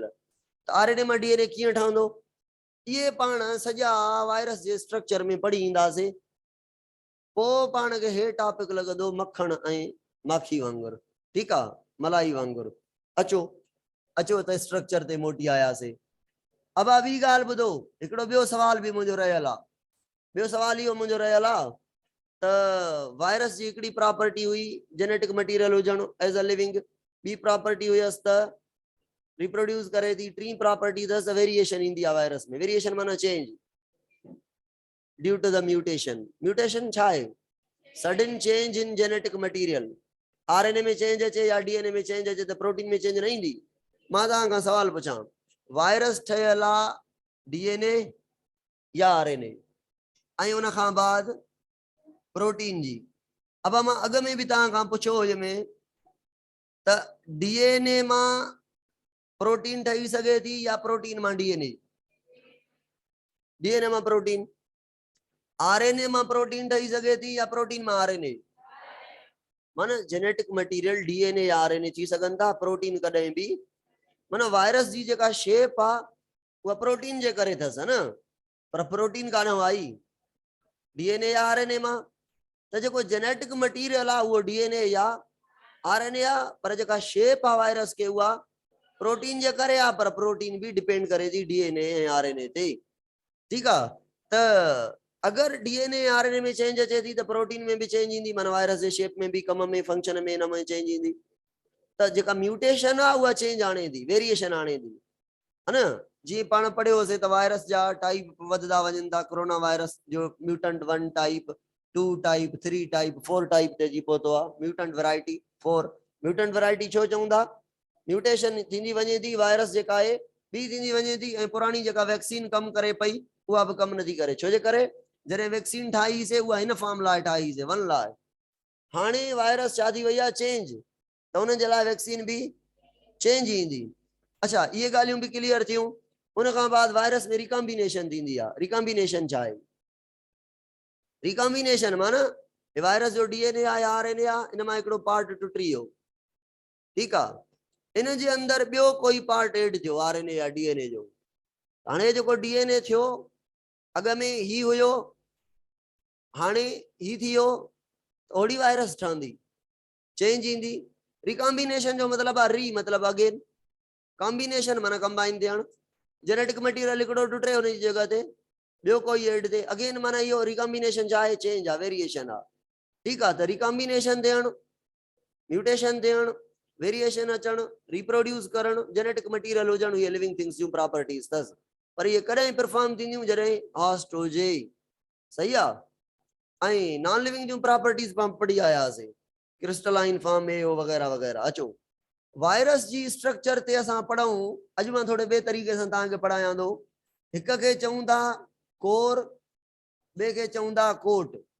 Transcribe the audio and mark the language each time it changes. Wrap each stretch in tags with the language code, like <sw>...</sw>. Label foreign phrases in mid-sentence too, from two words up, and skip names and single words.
<sd>त आरएनए मां डीएनए कीअं ठहंदो, इहे पाण सॼा वायरस जे स्ट्रक्चर में पढ़ी ईंदासीं, पोइ पाण खे हे टॉपिक लॻंदो मखण ऐं माखी वांगुरु, ठीकु आहे, मलाई वांगुरु। अचो अचो त स्ट्रक्चर ते मोटी आयासीं। अब ॿी ॻाल्हि ॿुधो, हिकिड़ो ॿियो सवाल बि मुंहिंजो रहियल आहे। ॿियो सवाल इहो मुंहिंजो रहियल आहे त वायरस जी हिकिड़ी प्रॉपर्टी हुई</sd> <en>genetic material</en> <sd>हुजणु</sd> <en>as a living,</en> <sd>ॿी प्रॉपर्टी हुयसि त रिप्रोड्यूस करे थी, टी प्रॉपर्टी अथसि वेरिएशन ईंदी आहे वायरस में।</sd> <en>Variation माना change, due to the mutation।</en> <sd>म्यूटेशन छा है?</sd> <en>Sudden change in genetic material.</en> <sd>आरएनए में चेंज अचे या डीएनए में चेंज अचे तो प्रोटीन में चेंज न ईंदी। मां तव्हां खां सवाल पुछां, वायरस ठहियल आहे डीएनए या आरएनए ऐं उन खां बाद प्रोटीन जी। अब मां अॻ में बि तव्हां खां पुछो हुई में त डीएनए मां प्रोटीन ठही सघे थी या प्रोटीन मां डीएनए? डीएनए मां प्रोटीन। आरएनए मां प्रोटीन ठही सघे थी या प्रोटीन मां आरएनए? माना</sd> <en>genetic material</en> <sd>डीएनए या आरएनए थी सघनि था, प्रोटीन कॾहिं बि। माना वायरस जी जेका शेप आहे उहा प्रोटीन जे करे अथसि न, पर प्रोटीन कान आई डीएनए या आरएनए मां। त जेको</sd> <en>genetic material</en> <sd>आहे उहो डीएनए या आरएनए आहे, पर जेका शेप आहे वायरस के उहा प्रोटीन जे करे आहे, पर प्रोटीन भी डिपेंड करे थी डीएनए ऐं आरएनए ते। ठीकु आहे। त अगर डीएनए आरएनए में चेंज अचे थी तो प्रोटीन में भी चेंज ईंदी, माना वायरस जे शेप में भी, कम में, फंक्शन में, इन में चेंज ईंदी। त जेका म्यूटेशन आहे उहा चेंज आणे थी, वेरिएशन आणे थी, है न। जी पाण पढ़ियोसीं त वायरस जा टाइप वधदा वञनि था। कोरोना वायरस जो म्यूटेंट 1 टाइप, 2 टाइप, 3 टाइप, 4 टाइप ते जी पहुतो आहे।</sd> <en>Mutant variety 4. mutant variety</en> <sd>छो चऊं था? म्यूटेशन थींदी वञे थी, वायरस जेका आहे ॿी थींदी वञे थी, ऐं पुराणी जेका वैक्सीन कमु करे पई उहा बि कमु नथी करे। छो जे करे जॾहिं वैक्सीन ठाहीसीं उहा हिन फॉर्म लाइ ठाहीसीं, 1 लाइ। हाणे वायरस छा थी वई आहे? चेंज। त उन जे लाइ वैक्सीन भी चेंज ईंदी। अच्छा, ये ॻाल्हियूं भी क्लियर थियूं। उन खां बाद वायरस में रिकॉम्बिनेशन थींदी आहे। रिकॉम्बिनेशन छा आहे? रिकॉम्बिनेशन माना वायरस जो डीएनए आहे या आरएनए आहे, इन मां हिकिड़ो पार्ट टुटी वियो, ठीकु आहे। इन जे अंदर ॿियो कोई पार्ट एड थियो, आरएनए या डीएनए जो। हाणे जेको डीएनए थियो अॻ में ही हुयो, हाणे ही थी वियो, ओड़ी वायरस ठहंदी, चेंज ईंदी। रिकॉम्बिनेशन जो मतलब आहे री मतलब अगेन, कॉम्बिनेशन माना कंबाइन थियण।</sd> <en>genetic material</en> <sd>हिकिड़ो टुटे, उन जी जगह ते ॿियो कोई एड थिए, अगेन माना इहो रिकॉम्बिनेशन छा आहे? चेंज आहे, वेरिएशन आहे। ठीकु आहे। त रिकॉम्बिनेशन थियण, म्यूटेशन थियण, वेरिएशन अचण, रिप्रोड्यूस करण,</sd> <en>genetic material</en> <sd>हुजण, ये</sd> <en>living things</en> <sd>जूं प्रॉपर्टीज अथसि। पर ये कॾहिं परफॉर्म थींदियूं? जॾहिं हॉस्ट हुजे। सही आहे। ऐं</sd> <en>non living</en> <sd>जूं प्रॉपर्टीज पाण पढ़ी आयासीं,</sd> <en>crystalline form</en> <sd>में वग़ैरह वग़ैरह। अचो वायरस जी स्ट्रक्चर ते असां पढ़ूं। अॼु मां थोड़े ॿिए तरीक़े सां तव्हांखे पढ़ायां थो। हिक खे चऊं था कोर, ॿिए खे चऊं था कोट।</sd>